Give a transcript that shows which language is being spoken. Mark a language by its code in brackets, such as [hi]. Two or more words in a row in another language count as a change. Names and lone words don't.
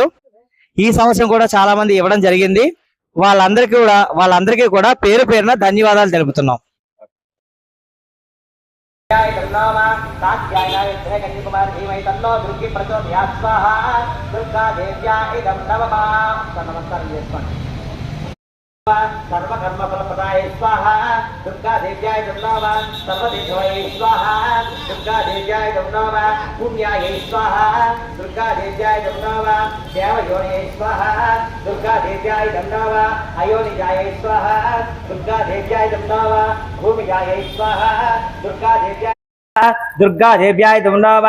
[te] ఈ సంవత్సరం కూడా చాలా మంది ఇవ్వడం జరిగింది. వాళ్ళందరికీ కూడా పేరు పేరున ధన్యవాదాలు తెలుపుతున్నాం. నమస్కారం చేసుకోండి. [sa] सर्वकर्म फलप्रदाय स्वाहा दुर्गा देव्याय नमः सर्वदेवाय स्वाहा दुर्गा देव्याय नमः पुण्याय स्वाहा दुर्गा देव्याय नमः देवयोनिय स्वाहा दुर्गा देव्याय नमः अयोनिजाय स्वाहा दुर्गा देव्याय नमः भूमिजाय स्वाहा दुर्गा देव्याय नमः